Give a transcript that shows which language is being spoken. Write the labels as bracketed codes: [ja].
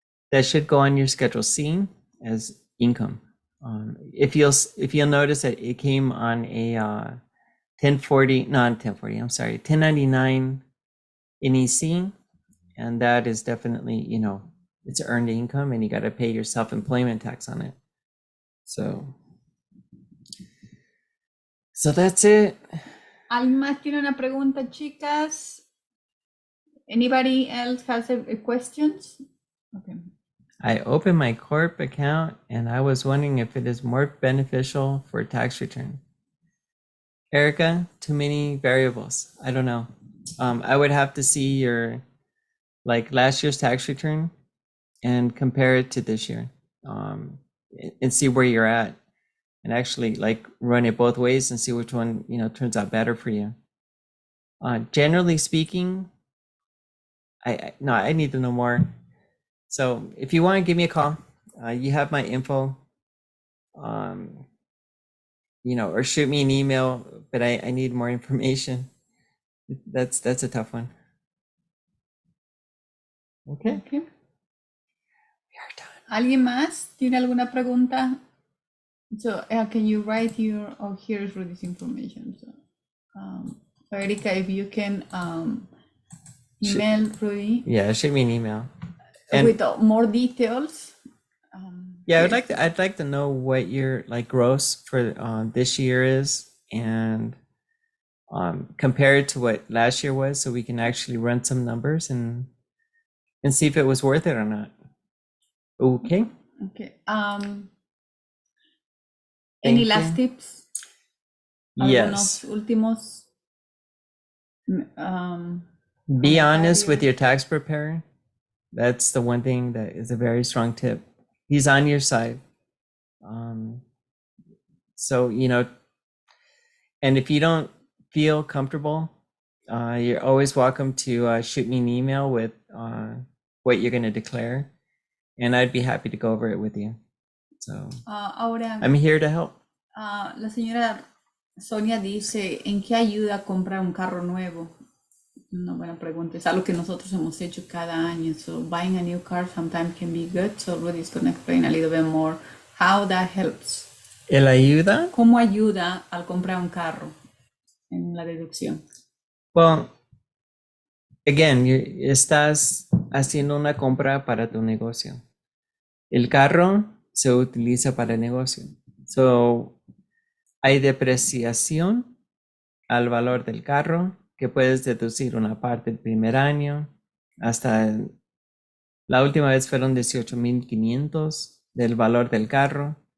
[en] That should go on your Schedule C as income. If you'll notice that it came on a 1099 NEC, and that is definitely, it's earned income, and you got to pay your self-employment tax on it. So that's it. [es] ¿Alguien más tiene una pregunta, chicas? [en] Anybody else has a questions? Okay. I opened my corp account and I was wondering if it is more beneficial for tax return. Erica, too many variables. I don't know. I would have to see your last year's tax return and compare it to this year, and see where you're at, and actually run it both ways and see which one turns out better for you. Generally speaking, I need to know more. So if you want to give me a call, you have my info, or shoot me an email, but I need more information. That's a tough one. Okay. We are done. [es] ¿Alguien más tiene alguna pregunta? [en] So can you write here's Rudy's information. So Erika, if you can email Rudy. Yeah, shoot me an email. With more details. Yeah, I'd like to know what your gross for this year is, and compare it to what last year was, so we can actually run some numbers and see if it was worth it or not. Okay. Okay. Any last tips? Yes. [es] Algunos últimos. [en] Be honest with your tax preparer. That's the one thing that is a very strong tip. He's on your side. So, and if you don't feel comfortable, you're always welcome to shoot me an email with what you're going to declare, and I'd be happy to go over it with you. So [es] ahora, [en] I'm here to help. [es] La señora Sonia dice, ¿en qué ayuda comprar un carro nuevo? Una buena pregunta. Es algo que nosotros hemos hecho cada año. [en] So buying a new car sometimes can be good. So Rudy's going to explain a little bit more how that helps. [es] ¿El ayuda? ¿Cómo ayuda al comprar un carro en la deducción? [en] Well, again, [es] estás haciendo una compra para tu negocio. El carro se utiliza para el negocio. So, hay depreciación al valor del carro, que puedes deducir una parte el primer año, hasta la última vez fueron 18,500 del valor del carro.